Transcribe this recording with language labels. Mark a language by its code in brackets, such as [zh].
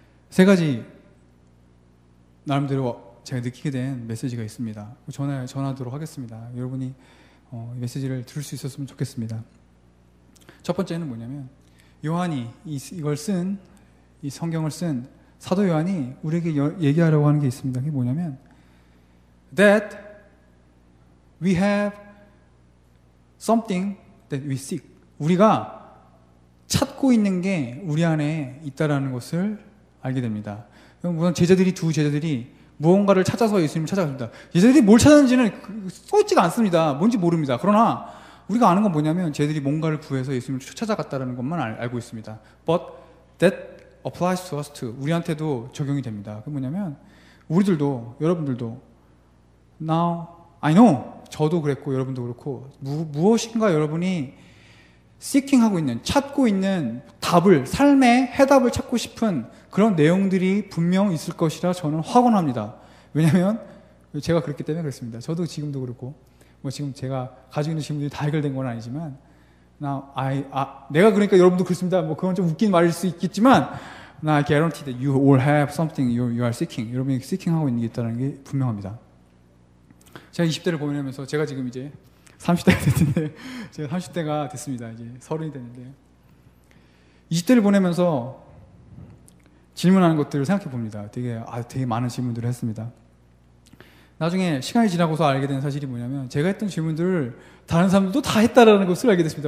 [ko] 세 가지 나름대로 제가 느끼게 된 메시지가 있습니다. 전하도록 하겠습니다. 여러분이 이 메시지를 들을 수 있었으면 좋겠습니다. 첫 번째는 뭐냐면, 요한이 이걸 쓴, 이 성경을 쓴 사도 요한이 우리에게 얘기하려고 하는 게 있습니다. 그게 뭐냐면, [en] that we have something that we seek. [ko] 우리가 찾고 있는 게 우리 안에 있다라는 것을 알게 됩니다. 우선 두 제자들이 무언가를 찾아서 예수님을 찾아갑니다. 제자들이 뭘 찾았는지는 써있지가 않습니다. 뭔지 모릅니다. 그러나 우리가 아는 건 뭐냐면, 제자들이 뭔가를 구해서 예수님을 찾아갔다는 것만 알고 있습니다. [en] But that applies to us too. [ko] 우리한테도 적용이 됩니다. 그게 뭐냐면, 우리들도, 여러분들도 [en] Now I know, [ko] 저도 그랬고 여러분도 그렇고, 무엇인가 여러분이 seeking하고 있는, 찾고 있는 답을, 삶의 해답을 찾고 싶은 그런 내용들이 분명 있을 것이라 저는 확언합니다. 왜냐하면 제가 그랬기 때문에 그렇습니다. 저도 지금도 그렇고, 지금 제가 가지고 있는 질문들이 다 해결된 건 아니지만, 내가 그러니까 여러분도 그렇습니다. 그건 좀 웃긴 말일 수 있겠지만, [en] I guarantee that you all have something you are seeking. [ko] 여러분이 seeking하고 있는 게 있다는 게 분명합니다. 제가 20대를 보내면서, 제가 지금 이제 30대가 됐는데, 제가 30대가 됐습니다. 이제 30이 됐는데, 20대를 보내면서 질문하는 것들을 생각해 봅니다. 되게 많은 질문들을 했습니다. 나중에 시간이 지나고서 알게 된 사실이 뭐냐면, 제가 했던 질문들을 다른 사람들도 다 했다라는 것을 알게 됐습니다.